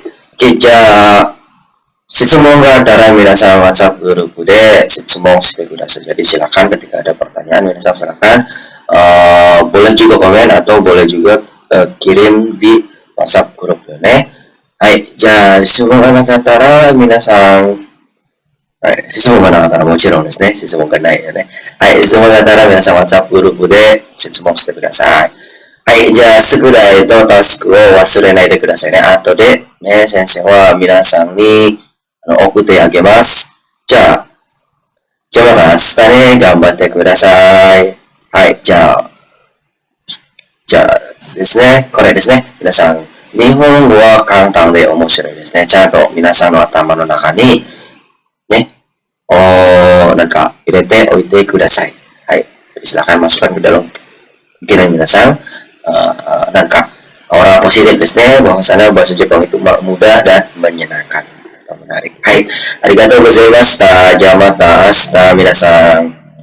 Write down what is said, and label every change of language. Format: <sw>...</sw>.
<ja>Oke,質問があったら皆さん WhatsApp グループで質問してください.</ja> <id>Jadi silakan ketika ada pertanyaan皆さん silakan boleh juga komen atau boleh juga kirim di</id> <ja>WhatsApp グループよね. はい、じゃあ質問がなかったら皆さん、はい、質問がなかったらもちろんですね、質問がないよね. はい、質問があったら皆さん WhatsApp グループで質問してください. はい、じゃあ宿題とタスクを忘れないでくださいね. 後でね、先生は皆さんに送ってあげます。じゃあまた明日ね、頑張ってください。はい、じゃあですね、これですね。皆さん、日本語は簡単で面白いですね。ちゃんと皆さんの頭の中に、ね、なんか入れておいてください。</ja> <id>はい、silakan masukkan ke dalam pikiran minasan. Nangka aura positif desu ne, bahwasanya bahasa Jepang itu mudah dan menyenangkan atau menarik.</id> <ja>Hai, arigatou gozaimasu. Jamata asta minasan.</ja>